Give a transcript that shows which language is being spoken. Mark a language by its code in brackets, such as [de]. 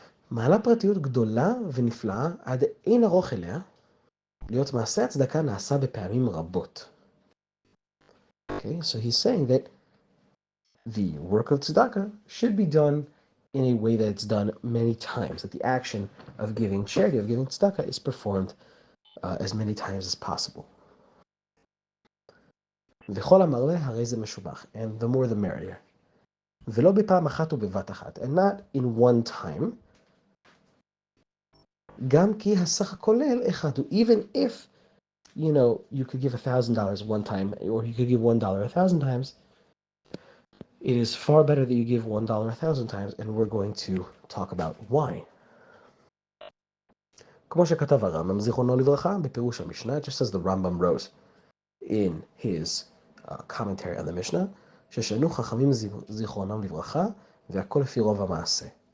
[he] מעלה פרטיות גדולה ונפלאה עד אין ארוך אליה, להיות מעשה הצדקה נעשה בפעמים רבות. [en] Okay, so he's saying that the work of tzedakah should be done in a way that it's done many times, that the action of giving charity, of giving tzedakah, is performed as many times as possible. [he] וכל המרבה הרי זה משובח, [en] and the more the merrier. [he] ולא בפעם אחת ובבת אחת, [en] and not in one time. [he] גם כי הסך הכולל אחד הוא, [en] even if, you could give $1,000 one time, or you could give $1 1,000 times, it is far better that you give $1 1,000 times, and we're going to talk about why. [he] כמו שכתב הרמב"ם זיכרונו לברכה בפירוש המשנה, [en] just as the Rambam wrote in his commentary on the Mishnah, [he] ששנו חכמים זיכרונם לברכה והכל לפי רוב המעשה.